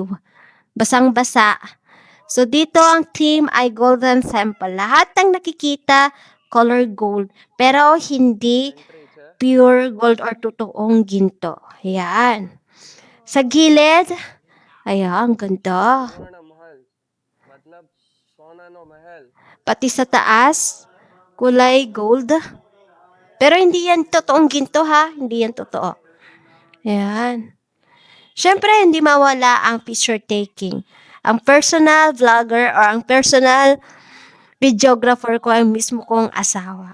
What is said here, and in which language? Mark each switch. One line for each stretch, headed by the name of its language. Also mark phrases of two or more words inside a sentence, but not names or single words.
Filipino: Basang-basa. So, dito ang team ay Golden Temple. Lahat ng nakikita,
English: color gold.
Filipino: Pero hindi
English: pure gold
Filipino: or totoong ginto. Ayan. Sa gilid, ayan, ganda.
Gujarati: સોના મહેલ મતલબ સોનાનો મહેલ
Filipino: Pati sa taas, kulay gold. Pero hindi yan totoong ginto ha. Hindi yan totoo. Ayan. Siyempre, hindi mawala ang
English: picture taking.
Filipino: Ang
English: personal vlogger
Filipino: or ang
English: personal videographer
Filipino: ko ay mismo kong asawa.